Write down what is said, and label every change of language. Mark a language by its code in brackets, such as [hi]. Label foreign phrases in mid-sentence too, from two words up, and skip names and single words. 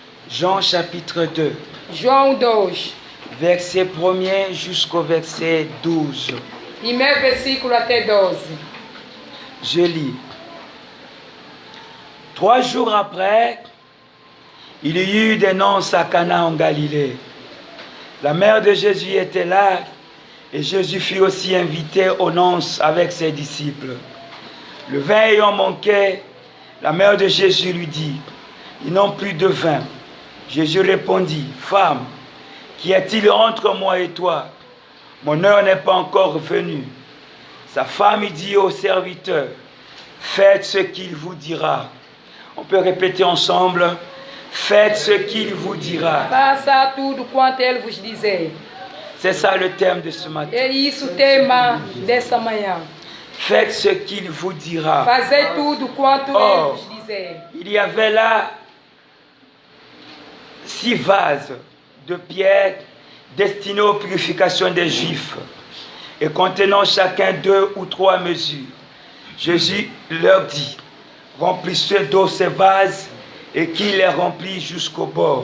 [fr] Jean chapitre 2. [pt] João 2, [fr] Verset 1er jusqu'au verset 12. [pt] primeiro versículo até 12. [fr] Je lis. 3 jours après, il y eut des nonces à Cana en Galilée. La mère de Jésus était là et Jésus fut aussi invité aux nonces avec ses disciples. Le vin ayant manqué, la mère de Jésus lui dit, « Ils n'ont plus de vin. » Jésus répondit, « Femme, qu'y a-t-il entre moi et toi? Mon heure n'est pas encore venue. » Sa femme dit au serviteur, « Faites ce qu'il vous dira. » On peut répéter ensemble, « Faites ce qu'il vous dira. » [pt] Faça tudo quanto ele vos dizer. [fr] C'est ça le thème de ce matin. [pt] É isso o tema dessa manhã. [fr] Faites ce qu'il vous dira. [pt] Fazei tudo quanto Oh. ele vos dizer. [fr] Il y avait là 6 vases de pierre destinés aux purifications des Juifs et contenant chacun 2 ou 3 mesures. Jésus leur dit, remplissez d'eau ces vases et qu'il les remplit jusqu'au bord.